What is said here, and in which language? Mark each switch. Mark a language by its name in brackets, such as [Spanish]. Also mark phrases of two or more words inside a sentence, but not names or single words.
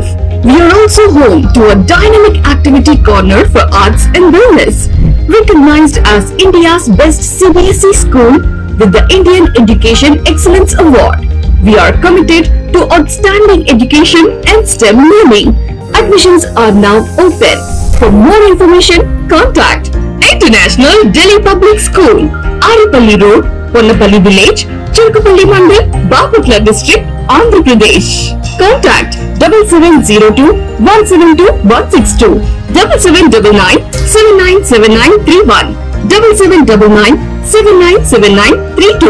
[English] We are also home to a dynamic activity corner for arts and wellness, recognized as India's best CBSE school with the Indian Education Excellence Award. We are committed to outstanding education and STEM learning. Admissions are now open. For more information, contact International Delhi Public School, Aripalli Road, Ponnapalli Village, Cherkupalli Mandal, Baputla District, Andhra Pradesh. Contact 7702 172 162, 7799 797931, 7799 797932.